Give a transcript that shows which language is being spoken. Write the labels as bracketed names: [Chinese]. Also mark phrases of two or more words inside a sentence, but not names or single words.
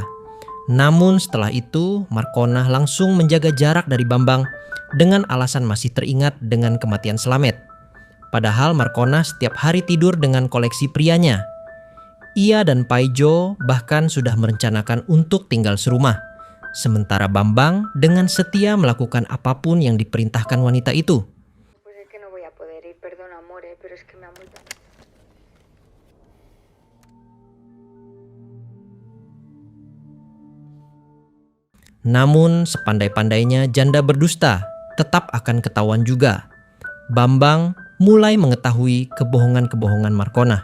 [Indonesian] Namun setelah itu, Markonah langsung menjaga jarak dari Bambang dengan alasan masih teringat dengan kematian Slamet. Padahal Markonah setiap hari tidur dengan koleksi prianya. Ia dan Paijo bahkan sudah merencanakan untuk tinggal serumah. Sementara Bambang dengan setia melakukan apapun yang diperintahkan wanita itu. [Spanish] Pues es que no voy a poder ir, perdón amor, pero es que me han vuelto a... [Indonesian] Namun sepandai-pandainya janda berdusta tetap akan ketahuan juga. Bambang mulai mengetahui kebohongan-kebohongan Markonah.